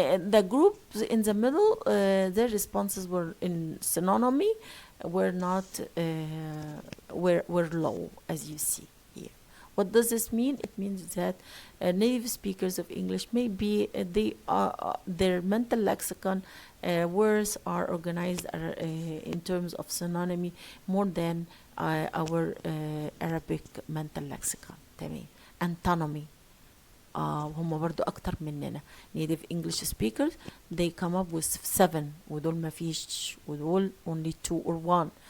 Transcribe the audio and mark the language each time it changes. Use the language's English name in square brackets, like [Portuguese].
[English] The groups in the middle their responses were in synonymy were not were low, as you see here. What does this mean? It means that native speakers of English maybe they are their mental lexicon words are organized in terms of synonymy more than our Arabic mental lexicon. [Arabic] تمام. Antonymy هم برضو أكتر مننا. [English] native English speakers they come up with 7 [Arabic] ودول ما فيش، ودول [English] only 2 or 1.